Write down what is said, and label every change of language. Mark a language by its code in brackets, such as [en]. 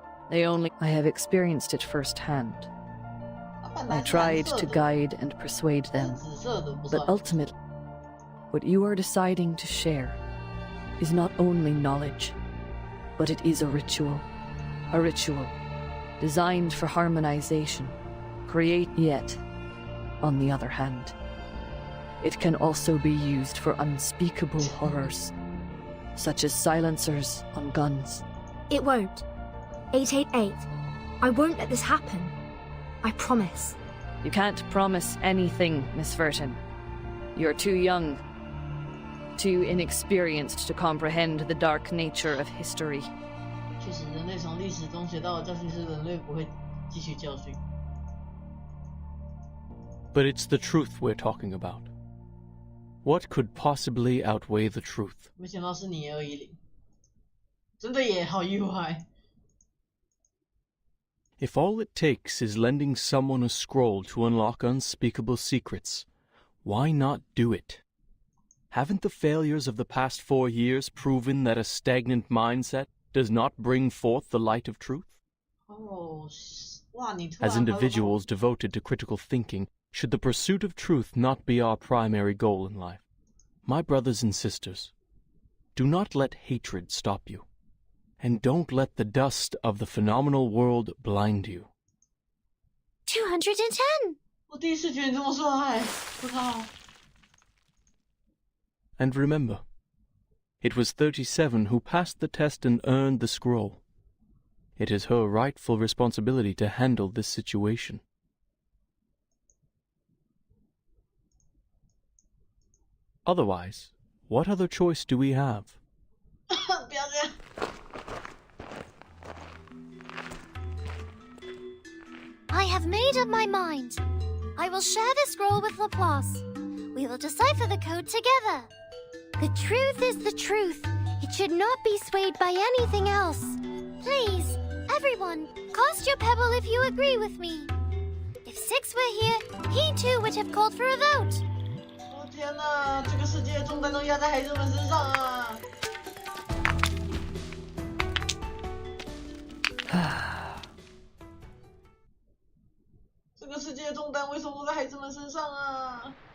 [en] I have experienced it firsthand. I tried to guide and persuade them, but ultimately, what you are deciding to share is not only knowledge, but it is a ritual designed for harmonization, yet, on the other hand, it can also be used for unspeakable horrors, such as silencers on guns. It won't. 888. I won't let this happen. I promise. You can't promise anything, Miss Verton. You're too young, too inexperienced to comprehend the dark nature of history. [zh] 确实，人类从历史中学到的教训是，人类不会汲取教训。 [en] But it's the truth we're talking about. What could possibly outweigh the truth? [zh] 没想到是你而已，真的也好意外。 [en] If all it takes is lending someone a scroll to unlock unspeakable secrets, why not do it? Haven't the failures of the past 4 years proven that a stagnant mindset does not bring forth the light of truth? As individuals devoted to critical thinking, should the pursuit of truth not be our primary goal in life? My brothers and sisters, do not let hatred stop you. And don't let the dust of the phenomenal world blind you. 210! [zh] 我第一次觉得你这么帅，不靠。 [en] And remember, it was 37 who passed the test and earned the scroll. It is her rightful responsibility to handle this situation. Otherwise, what other choice do we have? [zh] 不要这样。 [en] I have made up my mind. I will share the scroll with Laplace. We will decipher the code together. The truth is the truth. It should not be swayed by anything else. Please, everyone, cast your pebble if you agree with me. If Six were here, he too would have called for a vote. [zh] 哦天哪，这个世界重担都压在孩子们身上啊！这个世界重担为什么都在孩子们身上啊？